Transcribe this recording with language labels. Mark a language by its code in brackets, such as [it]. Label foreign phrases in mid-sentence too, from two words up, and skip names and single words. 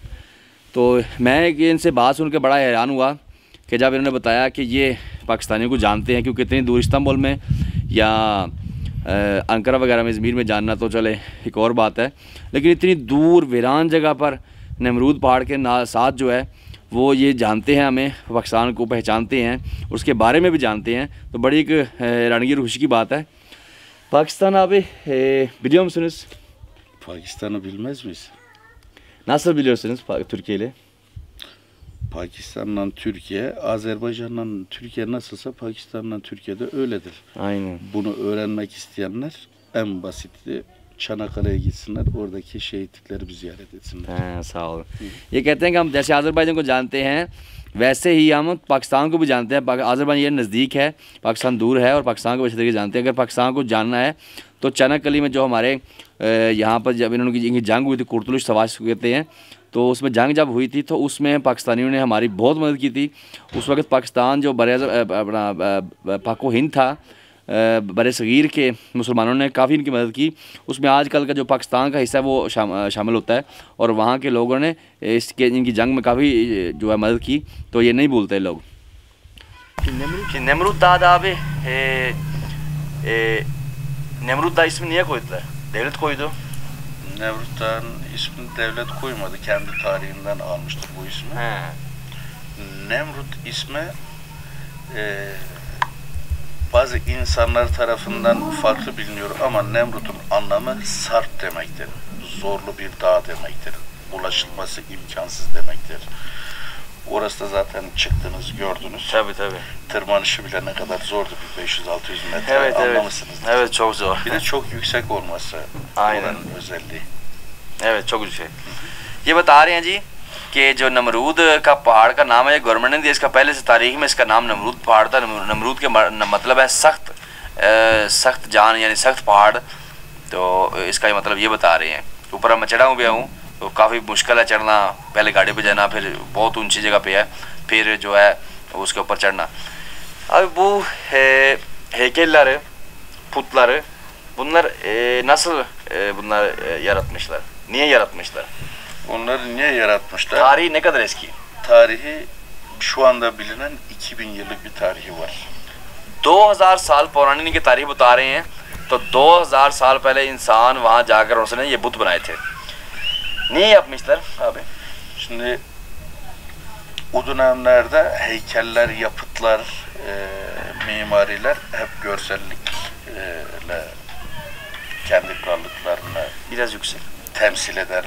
[ur] تو میں ان سے بات سن کے بڑا حیران ہوا کہ جب انہوں نے بتایا کہ یہ پاکستانیوں کو جانتے ہیں، کیونکہ اتنی دور استنبول میں یا انقرہ وغیرہ میں، ضمیر میں جاننا تو چلے ایک اور بات ہے، لیکن اتنی دور ویران جگہ پر نمرود پہاڑ کے ساتھ جو ہے وہ یہ جانتے ہیں، ہمیں پاکستان کو پہچانتے ہیں، اس کے بارے میں بھی جانتے ہیں. تو بڑی ایک حیرانگی اور خوشی کی بات ہے. [tr] Pakistan abi biliyor musunuz? Pakistan'ı bilmez miyiz? Nasıl biliyorsunuz Türkiye ile? Pakistan'la Türkiye, Azerbaycan'la Türkiye nasılsa Pakistan'la Türkiye de öyledir. Aynen. Bunu öğrenmek isteyenler en basiti Çanakkale'ye gitsinler, oradaki şehitlikleri bir ziyaret etsinler. हाँ, sağ olun। [ur] یہ کہتے ہیں کہ ہم جیسے آذربائیجان کو جانتے ہیں ویسے ہی ہم پاکستان کو بھی جانتے ہیں. آذربائیجان یہ نزدیک ہے، پاکستان دور ہے، اور پاکستان کو اچھے طریقے سے جانتے ہیں. اگر پاکستان کو جاننا ہے تو چناکلے میں جو ہمارے یہاں پر جب ان کی جنگ ہوئی تھی, [tr] Kurtuluş Savaşı [ur] کہتے ہیں، تو اس میں جنگ جب ہوئی تھی تو اس میں پاکستانیوں نے ہماری بہت مدد کی تھی. اس وقت پاکستان جو اپنا پاکو ہند تھا، بڑے صغیر کے مسلمانوں نے کافی ان کی مدد کی. اس میں آج کل کا جو پاکستان کا حصہ ہے وہ شامل ہوتا ہے، اور وہاں کے لوگوں نے ان کی جنگ میں کافی جو ہے مدد کی، تو یہ نہیں بھولتے لوگ. [tr] Nemrut Dağ'da abi Nemrut Dağ ismi niye koydular? Devlet koydu. Nemrut Dağ'ın ismini devlet koymadı, kendi tarihinden almıştır bu ismi. He. Nemrut ismi bazı insanlar tarafından farklı biliniyor ama Nemrut'un anlamı sarp demektir. Zorlu bir dağ demektir. Ulaşılması imkansız demektir. Orası da zaten çıktınız, gördünüz. Tabii. Tırmanışı bile ne kadar zordu, bir 500-600 metre, Evet, anlamışsınız. Evet, çok zor. Bir de çok yüksek olması Aynen. oranın özelliği. Evet, çok ऊंचे। [ur] یہ بتا رہے ہیں جی کہ جو نمرود کا پہاڑ کا نام ہے، گورنمنٹ نے دیا اس کا، پہلے سے تاریخ میں اس کا نام نمرود پہاڑ تھا. نمرود کے مطلب ہے سخت جان، یعنی سخت پہاڑ. تو اس کا مطلب یہ بتا رہے ہیں۔ اوپر میں چڑھا ہوں بھی ہوں، تو کافی مشکل ہے چڑھنا، پہلے گاڑی پہ جانا، پھر بہت اونچی جگہ پہ ہے، پھر جو ہے اس کے اوپر چڑھنا. [tr] Abi bu heykelleri, putları, bunlar nasıl yaratmışlar? Niye yaratmışlar? Onları niye yaratmışlar? Tarihi ne kadar eski? Tarihi şu anda bilinen 2000 yıllık bir tarihi var. [ur] 2000 سال پرانی ان کی تاریخ بتا رہے ہیں. تو 2000 سال پہلے انسان وہاں جا کر اس نے یہ بت بنائے تھے. [tr] Niye yapmışlar abi? Şimdi o dönemlerde heykeller, yapıtlar, mimariler hep görsellikle kendi krallıklarını biraz yüksek